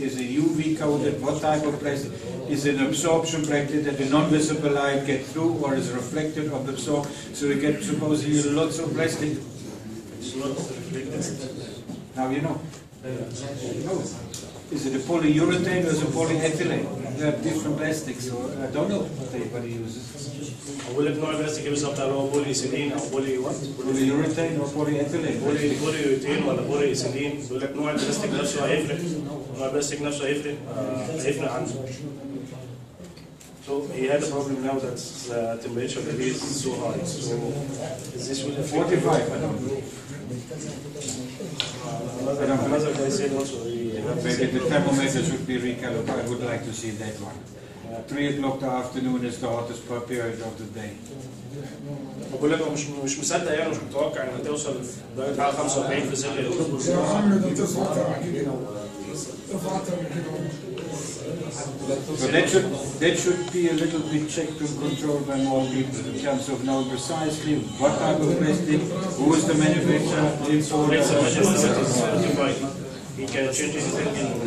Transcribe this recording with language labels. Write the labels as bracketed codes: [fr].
[en] Is it UV coated? What type of plastic? Is it absorption plastic that the non-visible light get through, or is it reflected or absorbed? So we get supposedly lots of plastic. It's not reflected. Now you know. Is it a polyurethane or is it polyethylene? They have different plastics, so I don't know what he uses. [ar] بقول لك نوع البلاستيك ايه بالظبط؟ هل هو بولي ايثيلين او بولي وات؟ [en] Polyurethane or polyethylene? [ar] بولي يوتين ولا بولي ايثيلين؟ بيقول لك نوع البلاستيك نفسه هيفرق. نوع البلاستيك نفسه هيفرق عنه. [en] So he had a problem now that the temperature is so high. So is this will affect 45, I don't know. Another guy said also Maybe the thermometer should be recalibrated. I would like to see that one. 3 o'clock the afternoon is the hottest period of the day. [ar] بقول لك هو مش مصدق يعني، مش متوقع انها توصل درجه حراره 45 في ظل اليوم. [en] So that should be a little bit checked and controlled by more people in terms of knowing precisely what type of plastic, who is the manufacturer, the importer. He can change anything in.